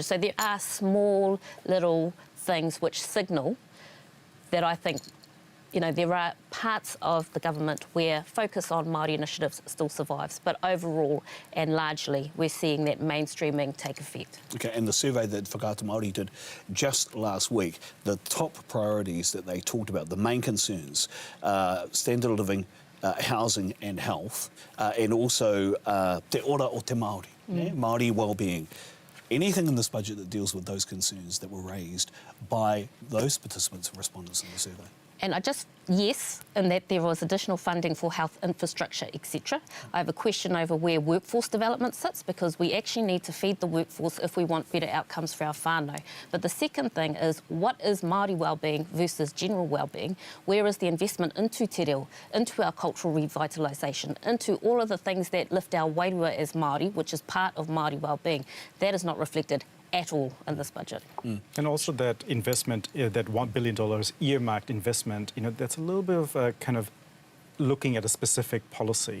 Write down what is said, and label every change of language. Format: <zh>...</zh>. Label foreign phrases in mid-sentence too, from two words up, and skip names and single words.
<en>So there are small little things which signal that I think, you know, there are parts of the government where focus on Māori initiatives still survives, but overall and largely we're seeing that mainstreaming take effect. Okay, and the survey that Whakaata Māori did just last week, the top priorities that they talked about, the main concerns, standard of living, housing and health, and also</en> <mi>te ora o te Māori,</mi> <en>Māori wellbeing. Anything in this budget that deals with those concerns that were raised by those participants and respondents in the survey? And yes, in that there was additional funding for health infrastructure, etc. I have a question over where workforce development sits, because we actually need to feed the workforce if we want better outcomes for our whānau. But the second thing is, what is Māori wellbeing versus general wellbeing? Where is the investment into</en> <mi>te reo,</mi> <en>into our cultural revitalisation, into all of the things that lift our wairua as Māori, which is part of Māori wellbeing? That is not reflected at all in this budget. And also that investment, that $1 billion earmarked investment, you know, that's a little bit of kind of looking at a specific policy.</en>